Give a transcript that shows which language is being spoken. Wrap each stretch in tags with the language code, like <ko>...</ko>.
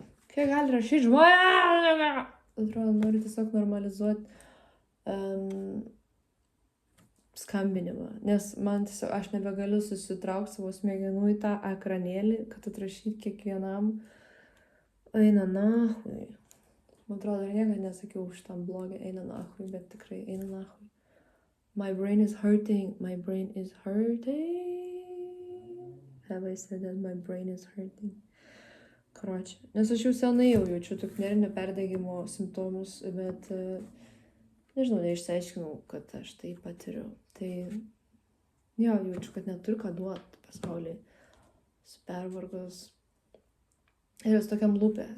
<lt>Kiek gali rašyti žmonės? Atrodo, noriu tiesiog normalizuoti skambinimą, nes man tiesiog, aš nebegaliu susitraukti savo smegenų į tą ekranėlį, kad atrašyti kiekvienam. Eina nahui. Man atrodo, ir niekada nesakiau už tą blogį, eina nahui, bet tikrai eina nahui.</lt> <en>My brain is hurting, my brain is hurting. Have I said that my brain is hurting?</en> <lt>Karoči, nes aš jau senai jau jaučiu tok nervinio perdegimo simptomus, bet nežinau, neišsiaiškinau, kad aš tai patiriu. Tai jo, jaučiu, kad neturiu ką duoti pasaulyje. Esu pervargus. Ir esu tokiam lūpė.</lt>